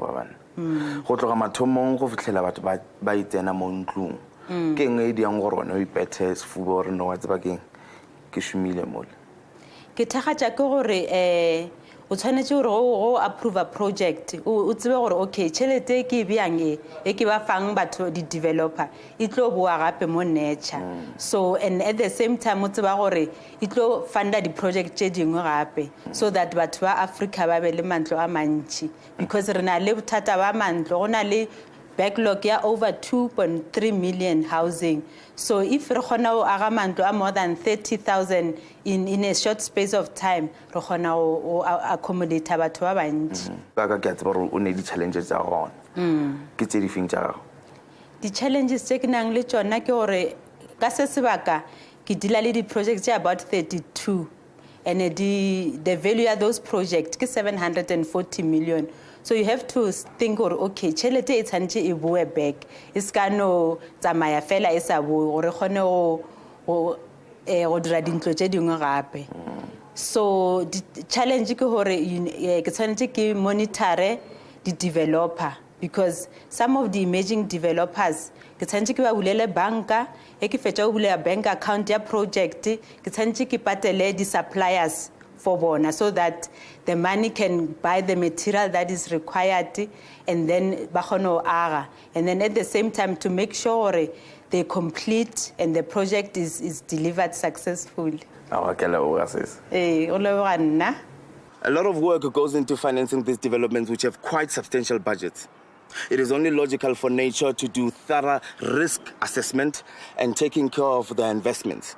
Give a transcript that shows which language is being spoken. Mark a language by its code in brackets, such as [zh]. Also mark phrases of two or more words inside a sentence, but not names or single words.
[nso] Go tloga mathomong go fitlhela batho ba itsena mo ntlong ke eng e diang gore wena o ipethe sefuba gore no wa tseba keng ke šomile mole? Ke thakgatša ke gore o tshwanetse gore go [en] approve a project [nso] o tsebe gore okay tšhelete e ke e bjang e ke ba fang batho di-developer e tlo boa gape mo NURCHA, [en] so and at the same time [nso] o tseba gore e tlo funda di-project tše dingwe gape [en] so that [nso] batho ba Africa ba be le mantlo a mantši because re na le bothata ba mantlo, go na le backlog ya [en] over 2.3 million housing, so if [nso] re kgona go aga mantlo a [en] more than 30,000 in a short space of time [nso] re kgona go accommodate batho ba bantši. Ka ke a tseba gore o ne di-challenges tsa gona ke tse di feng tša gago? Di-challenges tše ke nang le tšona ke gore ka se sebaka ke dila le di-projects tše [en] about 32 and the value of those projects [nso] ke 740 million. [en] So you have to think or okay [nso] tšhelete e tshwanetse e boe back e ska no tsamaya fela e sa boe gore kgone go dira dintlo tše dingwe gape. [en] So the challenge [nso] ke gore ke tshwanetse ke monitore di-developer [en] because some of the emerging developers [nso] ke tshwanetse ke ba bulele banka e ke fetša o bulela [en] bank account [nso] ya project ke tshwanetse ke patele di-suppliers [en] for bona so that the money can buy the material that is required and then [nso] ba kgone go aga [en] and then at the same time to make sure they complete and the project is delivered successfully. A lot of work goes into financing these developments which have quite substantial budgets. It is only logical for NURCHA to do thorough risk assessment and taking care of their investments.